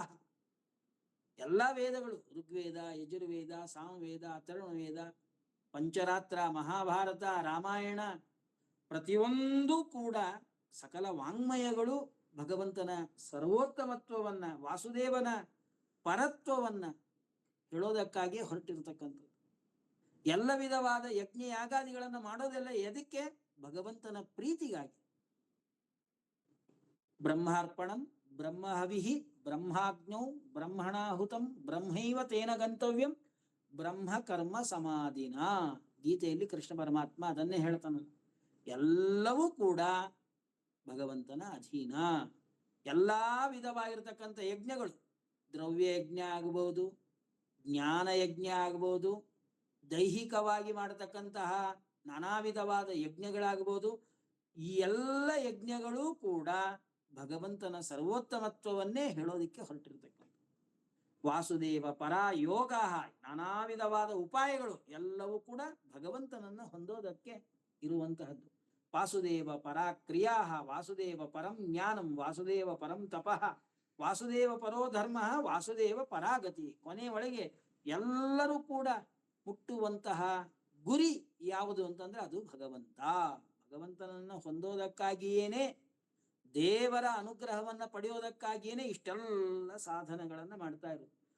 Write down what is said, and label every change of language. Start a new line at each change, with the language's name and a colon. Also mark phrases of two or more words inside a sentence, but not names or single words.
Kannada: ಎಲ್ಲ ವೇದಗಳು, ಋಗ್ವೇದ, ಯಜುರ್ವೇದ, ಸಾಮವೇದ, ಅಥರ್ವವೇದ, ಪಂಚರಾತ್ರ, ಮಹಾಭಾರತ, ರಾಮಾಯಣ, ಪ್ರತಿಯೊಂದೂ ಕೂಡ ಸಕಲ ವಾಂಗ್ಮಯಗಳು ಭಗವಂತನ ಸರ್ವೋತ್ತಮತ್ವವನ್ನ, ವಾಸುದೇವನ ಪರತ್ವವನ್ನ ಹೇಳೋದಕ್ಕಾಗಿ ಹೊರಟಿರ್ತಕ್ಕಂಥದ್ದು. ಎಲ್ಲ ವಿಧವಾದ ಯಜ್ಞ ಯಾಗಾದಿಗಳನ್ನು ಮಾಡೋದೆಲ್ಲ ಎದಕ್ಕೆ? ಭಗವಂತನ ಪ್ರೀತಿಗಾಗಿ.
Sanskrit: ಬ್ರಹ್ಮಾರ್ಪಣಂ ಬ್ರಹ್ಮಹವಿಹಿ ಬ್ರಹ್ಮಾಗ್ನೌ ಬ್ರಹ್ಮಣಾಹುತಂ ಬ್ರಹ್ಮೈವ ತೇನ ಗಂತವ್ಯಂ ಬ್ರಹ್ಮ ಕರ್ಮ ಸಮಾಧಿನ.
Kannada: ಗೀತೆಯಲ್ಲಿ ಕೃಷ್ಣ ಪರಮಾತ್ಮ ಅದನ್ನೇ ಹೇಳ್ತಾನ. ಎಲ್ಲವೂ ಕೂಡ ಭಗವಂತನ ಅಧೀನ. ಎಲ್ಲಾ ವಿಧವಾಗಿರ್ತಕ್ಕಂಥ ಯಜ್ಞಗಳು, ದ್ರವ್ಯ ಯಜ್ಞ ಆಗಬಹುದು, ಜ್ಞಾನ ಯಜ್ಞ ಆಗಬಹುದು, ದೈಹಿಕವಾಗಿ ಮಾಡತಕ್ಕಂತಹ ನಾನಾ ವಿಧವಾದ ಯಜ್ಞಗಳಾಗಬಹುದು. ಈ ಎಲ್ಲ ಯಜ್ಞಗಳೂ ಕೂಡ ಭಗವಂತನ ಸರ್ವೋತ್ತಮತ್ವವನ್ನೇ ಹೇಳೋದಿಕ್ಕೆ ಹೊರಟಿರ್ತಕ್ಕಂಥ.
Sanskrit: ವಾಸುದೇವ ಪರ ಯೋಗ,
Kannada: ನಾನಾ ವಿಧವಾದ ಉಪಾಯಗಳು ಎಲ್ಲವೂ ಕೂಡ ಭಗವಂತನನ್ನ ಹೊಂದೋದಕ್ಕೆ ಇರುವಂತಹದ್ದು.
Sanskrit: ವಾಸುದೇವ ಪರ ಕ್ರಿಯಾ, ವಾಸುದೇವ ಪರಂ ಜ್ಞಾನಂ, ವಾಸುದೇವ ಪರಂ ತಪಃ, ವಾಸುದೇವ ಪರೋ ಧರ್ಮ, ವಾಸುದೇವ ಪರಾಗತಿ.
Kannada: ಕೊನೆಯೊಳಗೆ ಎಲ್ಲರೂ ಕೂಡ ಮುಟ್ಟುವಂತಹ ಗುರಿ ಯಾವುದು ಅಂತಂದ್ರೆ ಅದು ಭಗವಂತ. ಭಗವಂತನನ್ನ ಹೊಂದೋದಕ್ಕಾಗಿಯೇನೆ, ದೇವರ ಅನುಗ್ರಹವನ್ನ ಪಡೆಯೋದಕ್ಕಾಗಿಯೇನೆ ಇಷ್ಟೆಲ್ಲ ಸಾಧನಗಳನ್ನ ಮಾಡ್ತಾ ಇರೋದು.